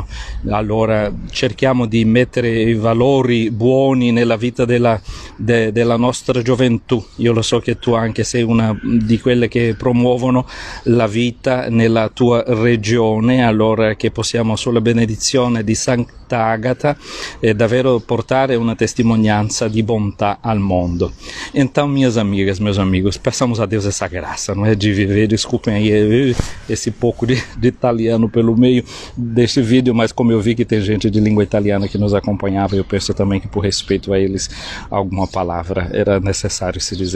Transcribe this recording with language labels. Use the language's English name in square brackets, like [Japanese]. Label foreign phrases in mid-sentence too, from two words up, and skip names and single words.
[Italian] Allora cerchiamo di mettere i valori buoni nella vita della nostra gioventù. Io lo so che tu anche sei una di quelle che promuovono la vita nella tua regione, allora che possiamo sulla benedizione di Santa Agata davvero portare una testimonianza di bontà al mondo. [Portuguese] Então, minhas amigas, meus amigos, peçamos a Deus essa graça, não é, de viver, desculpem aí esse pouco de italiano pelo meio deste vídeo, mas como eu vi que tem gente de língua italiana que nos acompanhava, eu penso também que por respeito a eles alguma palavra era necessário se dizer.